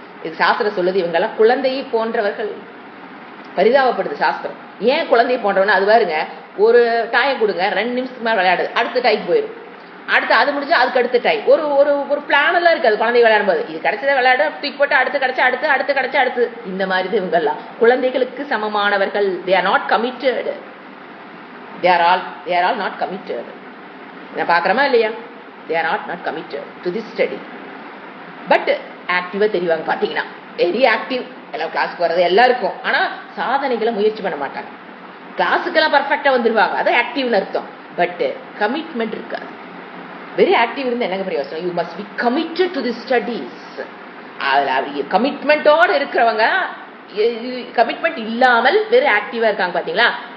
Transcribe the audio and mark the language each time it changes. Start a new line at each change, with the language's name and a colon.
Tamil: இது சாஸ்திரம் சொல்லுது. இவங்கெல்லாம் குழந்தையை போன்றவர்கள். பரிதாபப்படுது சாஸ்திரம். ஏன் குழந்தையை போன்றவனா? அது பாருங்க, ஒரு டாயை கொடுங்க, 2 நிமிஷத்துக்கு மேல விளையாடுது, அடுத்த டாய்க்கு போயிடும். அடுத்து அது முடிஞ்சு அதுக்கு அடுத்த டைம் ஒரு ஒரு ஒரு பிளான் எல்லாம் இருக்காது. குழந்தை விளையாடும் போது இது கிடைச்சதை விளையாட தூக்கி போட்டு அடுத்து கிடைச்சா அடுத்து கிடைச்சா அடுத்து, இந்த மாதிரி இவங்கெல்லாம் குழந்தைகளுக்கு சமமானவர்கள்.
English: they are not committed. they are all not committed.
Tamil: நான் பாக்குறமா இல்லையா?
English: they are not committed to this study.
Tamil: But ஆக்டிவா தெரிவாங்க. பாத்தீங்கன்னா வெரி ஆக்டிவ். எல்லாம் கிளாஸ்க்கு வர்றது எல்லாருக்கும். ஆனா சாதனைகளை முயற்சி பண்ண மாட்டாங்க. கிளாஸுக்கெல்லாம் பர்ஃபெக்டா வந்துருவாங்க, அது ஆக்டிவ்னு அர்த்தம். பட் கமிட்மெண்ட் இருக்காது. வெரி ஆக்டிவ் இருந்து என்னங்க பிரயோசனம்?
English: You must be committed to the studies.
Tamil: அதுல கமிட்மெண்டோட இருக்கிறவங்க, கமிட்மெண்ட் இல்லாமல் வெரி ஆக்டிவா இருக்காங்க பாத்தீங்களா?